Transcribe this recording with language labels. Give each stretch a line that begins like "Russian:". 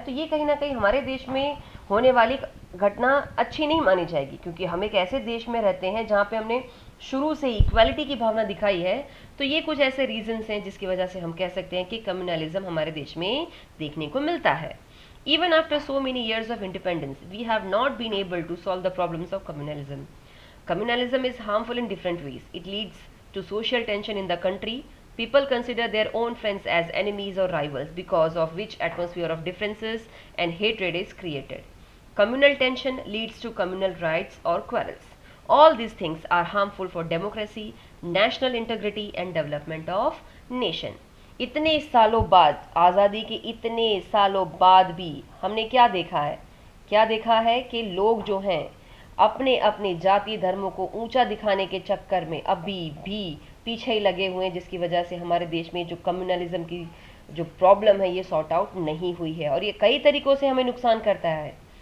Hindi: तो ये कहीं ना कहीं हमारे देश में होने वाली घटना अच्छी नहीं मानी जाएगी, क्योंकि हम एक ऐसे देश में रहते हैं जहाँ पे हमने शुरू से इक्वालिटी की भावना दिखाई है। तो ये कुछ ऐसे रीजंस हैं जिसकी वजह से हम कह सकते हैं कि कम्युनलिज्म हमारे देश में देखने को मिलता है।
English: Even after so many years of independence, we have not been able to solve the problems of communalism. Communalism is harmful in different ways. It leads to social tension in the country. People consider their own friends as enemies or rivals, because of which atmosphere of differences and hatred is created. Communal tension leads to communal riots or quarrels. All these things are harmful for democracy, national integrity and development of nation.
Hindi: इतने सालों बाद, आज़ादी के इतने सालों बाद भी हमने क्या देखा है? क्या देखा है कि लोग जो हैं अपने अपने जाति धर्मों को ऊंचा दिखाने के चक्कर में अभी भी पीछे ही लगे हुए हैं, जिसकी वजह से हमारे देश में जो कम्युनलिज्म की जो प्रॉब्लम है ये सॉर्ट आउट नहीं हुई है, और ये कई तरीकों से हमें नुकसान करता है।